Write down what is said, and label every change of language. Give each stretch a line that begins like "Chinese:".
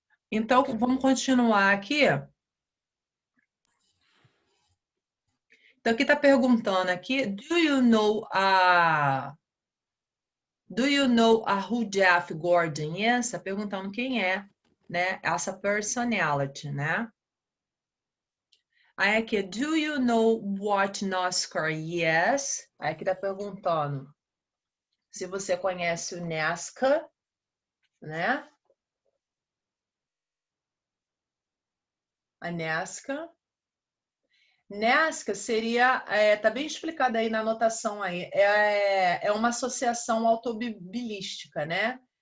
Portuguese: Então, vamos continuar aqui. Então, aqui está perguntando aqui,
English: do you know a who Jeff Gordon is?
Portuguese: Está perguntando quem é, né? Essa personality, né? Aí aqui,
English: do you know what NASCAR is?
Portuguese: Aí aqui está perguntando se você conhece o NASCAR, né? A NASCAR. NASCAR seria, tá bem explicado aí na anotação aí, é uma associação automobilística, né?